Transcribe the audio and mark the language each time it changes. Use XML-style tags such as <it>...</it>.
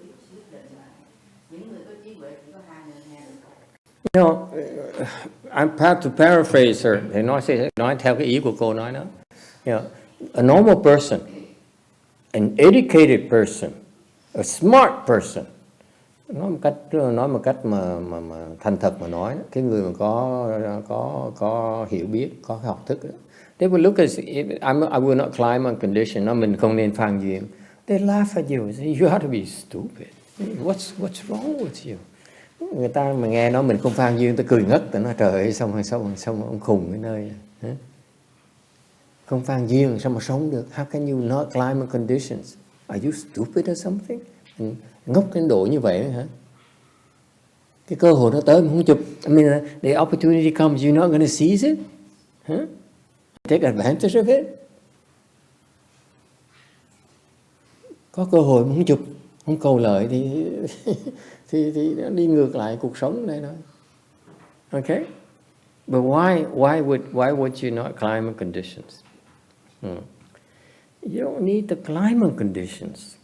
<vi>quyết định là những người có trí huệ chỉ có 2 người nghe được.</vi> <en>You know, I'm proud to paraphrase her.</en> <vi>Thì nói theo cái ý của cô nói đó.</vi> <en>You know, a normal person, an educated person, a smart person.</en> <vi>Nói một cách mà thành thật mà nói, cái người mà có hiểu biết, có học thức đó.</vi> <en>They will look at I will not climb on condition.</en> <vi>Nó mình không nên phan duyên.</vi> <en>They laugh at you. Say, you have to be stupid. What's wrong with you?</en> <vi>Người ta mà nghe nói mình không phan duyên, ta cười ngất, ta nói trời ơi xong ông khùng cái nơi này. Không phan duyên sao mà sống được?</vi> <en>How can you not climb on conditions? Are you stupid or something?</en> <vi>Ngốc đến độ như vậy hả? Cái cơ hội nó tới mà không chụp.</vi> <en>I mean, the opportunity comes, you're not going to seize it? Huh? Take advantage of it?</en> <vi>Có cơ hội mà không chụp, không cầu lợi thì nó đi ngược lại cuộc sống này thôi.</vi> <en>Okay? But why would you not climb on conditions? You don't need to climb on conditions.</en>